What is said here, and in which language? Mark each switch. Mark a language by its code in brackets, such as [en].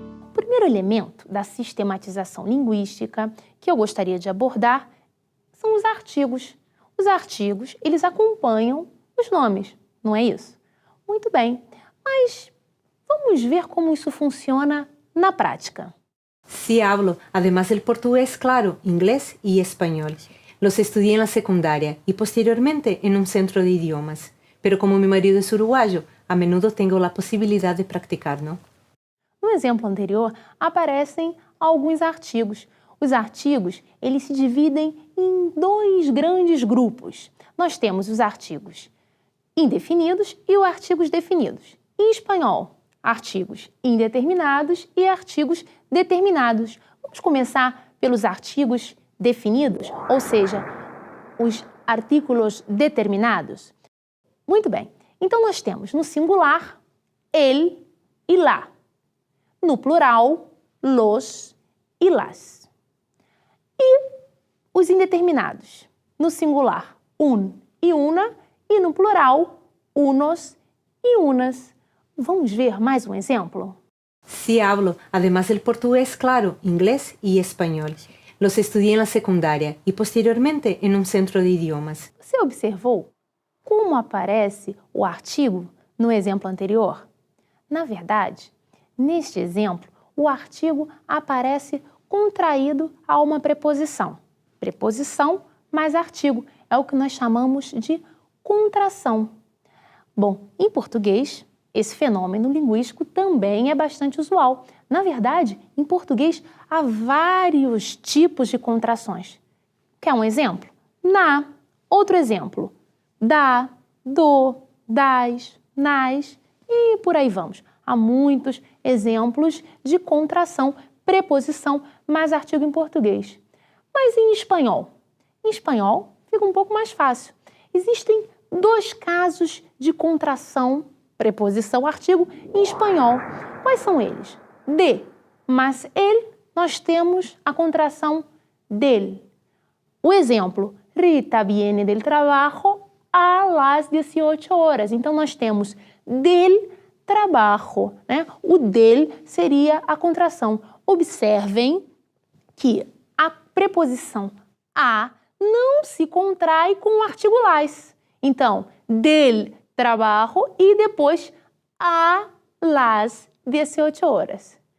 [pt] O primeiro elemento da sistematização linguística que eu gostaria de abordar são os artigos. Os artigos, eles acompanham os nomes, não é isso? Muito bem, mas vamos ver como isso funciona na prática. [es] Sí hablo, además del portugués, claro, inglés y español. Los estudié en la secundaria y posteriormente en un centro de idiomas. Pero como mi marido es uruguayo, a menudo tengo la posibilidad de practicar, ¿no? [pt] No exemplo anterior, aparecem alguns artigos. Os artigos, eles se dividem em dois grandes grupos. Nós temos os artigos indefinidos e os artigos definidos. Em espanhol, artigos indeterminados e artigos determinados. Vamos começar pelos artigos definidos, ou seja, os artículos determinados. Muito bem, então nós temos no singular, el e la. No plural, los e las. E os indeterminados, no singular, un e una, e no plural, unos e unas. Vamos ver mais um exemplo? [es] Sí hablo, además del portugués, claro, inglés y español. Los estudié en la secundaria y posteriormente en un centro de idiomas. [pt] Você observou como aparece o artigo no exemplo anterior? Na verdade, neste exemplo, o artigo aparece contraído a uma preposição. Preposição mais artigo é o que nós chamamos de contração. Bom, em português, esse fenômeno linguístico também é bastante usual. Na verdade, em português, há vários tipos de contrações. Quer um exemplo? Na. Outro exemplo. Da, do, das, nas e por aí vamos. Há muitos exemplos de contração, preposição mais artigo em português. Mas em espanhol? Em espanhol fica um pouco mais fácil. Existem dois casos de contração, preposição, artigo em espanhol. Quais são eles? De, mas ele, nós temos a contração del. O exemplo, [es] Rita viene del trabajo a las 18 horas. [pt] Então, nós temos del trabajo, né? O del seria a contração. Observem que a preposição a não se contrai com o artigo las. Então, del trabajo e depois [es] a las 18 horas.